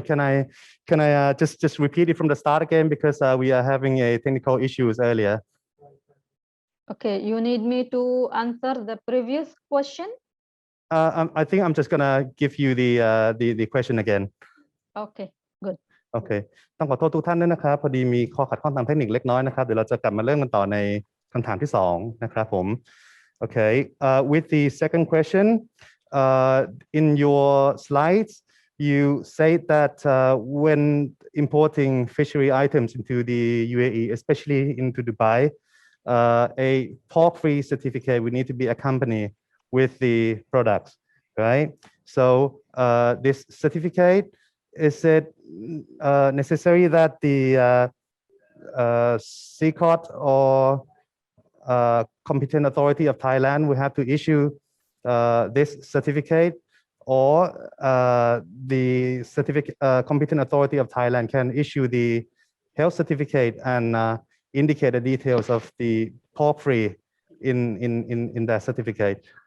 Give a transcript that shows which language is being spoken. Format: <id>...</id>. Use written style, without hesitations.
<en>Can I just repeat it from the start again because we are having a technical issues earlier. Okay, you need me to answer the previous question? I think I'm just gonna give you the question again. Okay, good.</en> <th>โอเคต้องขอโทษทุกท่านด้วยนะครับพอดีมีข้อขัดข้องทางเทคนิคเล็กน้อยนะครับเดี๋ยวเราจะกลับมาเริ่มกันต่อในคำถามที่2นะครับผม</th> <en>Okay, with the second question, in your slides, you say that when importing fishery items into the UAE, especially into Dubai, a pork-free certificate would need to be accompanied with the products, right? So this certificate, is it necessary that the CCOT or competent authority of Thailand will have to issue this certificate, or the competent authority of Thailand can issue the health certificate and indicate the details of the pork-free in that certificate?</en>